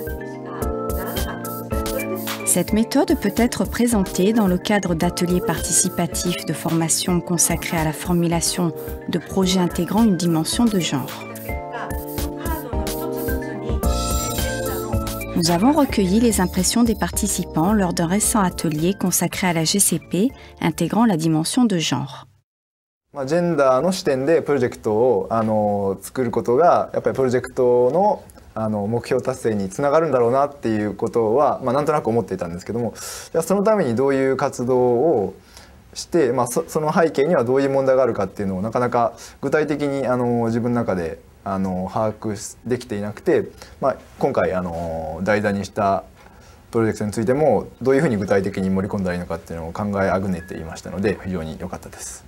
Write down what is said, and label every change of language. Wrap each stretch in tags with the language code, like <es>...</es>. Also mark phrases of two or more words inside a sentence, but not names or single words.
<fr>Cette méthode peut être présentée dans le cadre d'ateliers participatifs de formation consacrés à la formulation de projets intégrant une dimension de genre. Nous avons recueilli les impressions des participants lors d'un récent atelier consacré à la GCP intégrant la dimension de genre.</fr> <ja>ジェンダーの視点でプロジェクトを作ることがやっぱりプロジェクトの目標達成につながるんだろうなっていうことは、なんとなく思っていたんですけども、じゃあそのためにどういう活動をして、その背景にはどういう問題があるかっていうのをなかなか具体的に自分の中で把握できていなくて、今回題材にしたプロジェクトについてもどういうふうに具体的に盛り込んだらいいのかっていうのを考えあぐねていましたので非常に良かったです。</ja>